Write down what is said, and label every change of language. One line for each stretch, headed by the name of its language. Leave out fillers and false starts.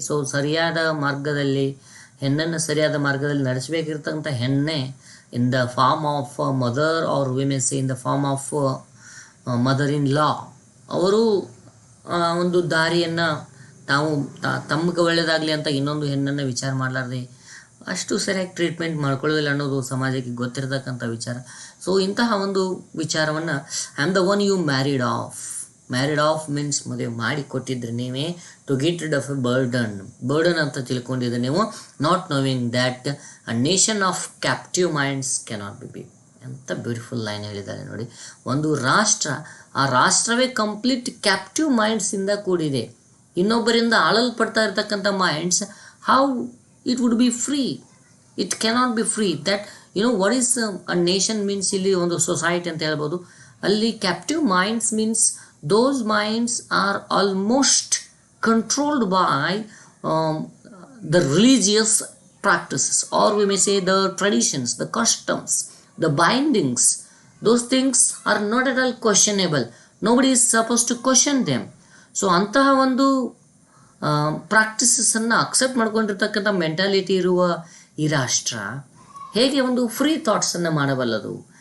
Kannada: So ಸರಿಯಾದ ಮಾರ್ಗದಲ್ಲಿ, ಹೆಣ್ಣನ್ನು ಸರಿಯಾದ ಮಾರ್ಗದಲ್ಲಿ ನಡೆಸಬೇಕಿರ್ತಕ್ಕಂಥ ಹೆಣ್ಣೆ
English: in the form of mother, or we may say in the form of mother in law.
Kannada: ಅವರು ಒಂದು ದಾರಿಯನ್ನು ತಾವು ತಮಗೆ ಒಳ್ಳೆಯದಾಗಲಿ ಅಂತ ಇನ್ನೊಂದು ಹೆಣ್ಣನ್ನು ವಿಚಾರ ಮಾಡಲಾರ್ದೆ ಅಷ್ಟು ಸರಿಯಾಗಿ ಟ್ರೀಟ್ಮೆಂಟ್ ಮಾಡ್ಕೊಳ್ಳೋದಿಲ್ಲ ಅನ್ನೋದು ಸಮಾಜಕ್ಕೆ ಗೊತ್ತಿರತಕ್ಕಂಥ ವಿಚಾರ.
English: so
Kannada: ಇಂತಹ ಒಂದು ವಿಚಾರವನ್ನು
English: I am the one you married off means
Kannada: ಮದುವೆ ಮಾಡಿ ಕೊಟ್ಟಿದ್ರೆ ನೀವೇ,
English: to get rid of a burden
Kannada: ಅಂತ ತಿಳ್ಕೊಂಡಿದ್ರೆ ನೀವು,
English: Not knowing that a nation of captive minds cannot be big.
Kannada: ಎಂಥ ಬ್ಯೂಟಿಫುಲ್ ಲೈನ್ ಹೇಳಿದ್ದಾರೆ ನೋಡಿ. ಒಂದು ರಾಷ್ಟ್ರ, ಆ ರಾಷ್ಟ್ರವೇ ಕಂಪ್ಲೀಟ್ ಕ್ಯಾಪ್ಟಿವ್ ಮೈಂಡ್ಸಿಂದ ಕೂಡಿದೆ, ಇನ್ನೊಬ್ಬರಿಂದ ಆಳಲ್ಪಡ್ತಾ ಇರ್ತಕ್ಕಂಥ minds,
English: How it would be free?
Kannada: It cannot be free.
English: that what is a nation means,
Kannada: ಇಲ್ಲಿ ಒಂದು ಸೊಸೈಟಿ ಅಂತ ಹೇಳ್ಬೋದು.
English: ಅಲ್ಲಿ captive minds means those minds are almost controlled by the religious practices, or we may say the traditions, the customs, the bindings. Those things are not at all questionable. Nobody is supposed to question them.
Kannada: So ಅಂತಹ ಒಂದು ಪ್ರಾಕ್ಟೀಸನ್ನು accept ಮಾಡ್ಕೊಂಡಿರ್ತಕ್ಕಂಥ mentality ಇರುವ ಈ ರಾಷ್ಟ್ರ ಹೇಗೆ ಒಂದು free ಥಾಟ್ಸನ್ನು ಮಾಡಬಲ್ಲದು?